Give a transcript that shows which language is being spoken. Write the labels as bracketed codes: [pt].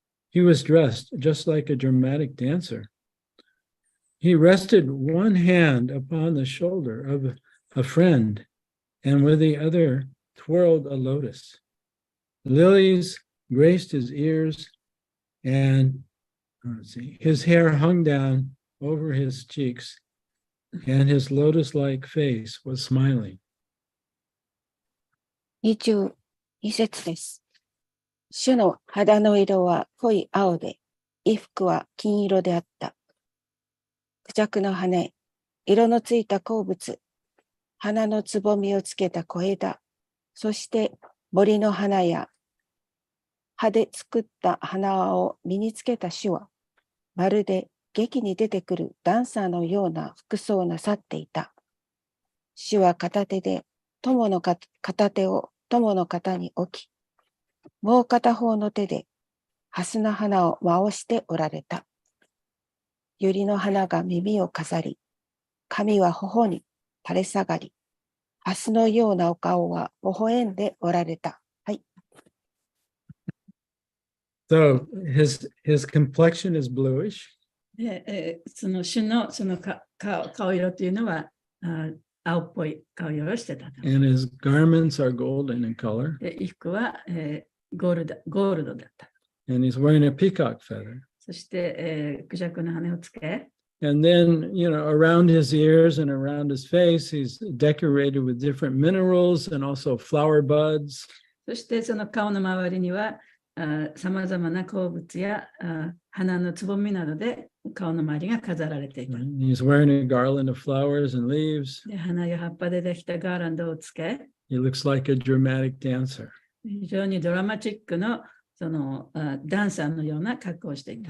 [en] He was dressed just like a dramatic dancer. He rested one hand upon the shoulder of a friend, and with the other twirled a lotus. Lilies graced his ears, and let's see, his hair hung down over his cheeks, and his lotus-like face was smiling. [ja] 22節です。主の肌の色は濃い青で、衣服は金色であった。クジャクの羽、色のついた鉱物、花のつぼみをつけた小枝、そして森の花や葉で作った花を身につけた主は、まるで劇に出てくるダンサーのような服装をなさっていた。主は片手で友の片手を友の肩に置き、もう片方の手で蓮の花を回しておられた。百合の花が耳を飾り、髪は頬に垂れ下がり、蓮のようなお顔は微笑んでおられた。はい。 [en] So his complexion is bluish. [ja] でその主のその顔色というのは青っぽい顔色をしてた。 [en] And his garments are golden in color. [ja] で衣服はゴールドだった。 [en] And he's wearing a peacock feather. [ja] そして、クジャクの羽をつけ、 [en] And then, around his ears and around his face, he's decorated with different minerals and also flower buds. [ja] そしてその顔の周りにはさまざまな鉱物や花のつぼみなどで顔の周りが飾られていた。 [en] He's wearing a garland of flowers and leaves. [ja] で花や葉っぱでできたガーランドをつけ、 [en] He looks like a dramatic dancer. [ja] 非常にドラマチックのそのダンサーのような格好をしていた。